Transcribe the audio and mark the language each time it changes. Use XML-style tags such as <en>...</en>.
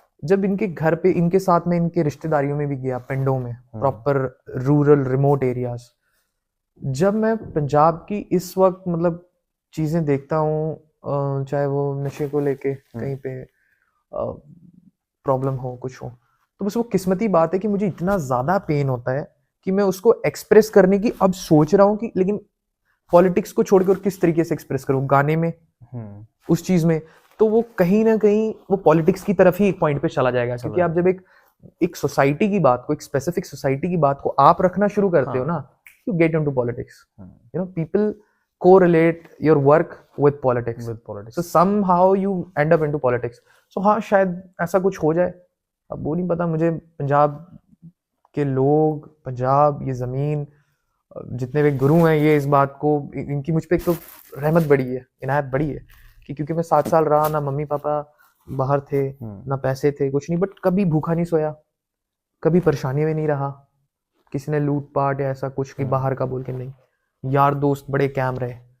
<hi>जब इनके घर पे, इनके साथ में इनके रिश्तेदारियों में भी गया, पिंडों में, प्रॉपर रूरल रिमोट एरियाज, जब मैं पंजाब की इस वक्त मतलब चीजें देखता हूँ, चाहे वो नशे को लेके कहीं पे प्रॉब्लम हो, कुछ हो, तो बस वो किस्मती बात है कि मुझे इतना ज्यादा पेन होता है कि मैं उसको एक्सप्रेस करने की अब सोच रहा हूँ कि, लेकिन पॉलिटिक्स को छोड़कर किस तरीके से एक्सप्रेस करूँ गाने में, उस चीज में। तो वो कहीं ना कहीं वो पॉलिटिक्स की तरफ ही एक पॉइंट पे चला जाएगा, क्योंकि आप जब एक सोसाइटी की बात को, एक स्पेसिफिक सोसाइटी की बात को आप रखना शुरू करते हो ना, you get into politics.</hi> <en>You know, people correlate your work with politics. So somehow you end up into politics.</en> <hi>So हाँ, शायद ऐसा कुछ हो जाए, अब वो नहीं पता मुझे। पंजाब के लोग, पंजाब, ये ज़मीन, जितने भी गुरु हैं, ये इस बात को, इनकी मुझ पे एक तो रहमत बड़ी है, इनायत बड़ी है कि क्योंकि मैं 7 साल रहा, ना मम्मी पापा बाहर थे, ना पैसे थे, कुछ नहीं, बट कभी भूखा नहीं सोया, कभी परेशानी में नहीं रहा, किसी ने लूट पाट या ऐसा कुछ कि बाहर का बोल के नहीं, यार दोस्त बड़े कैम रहे।</hi>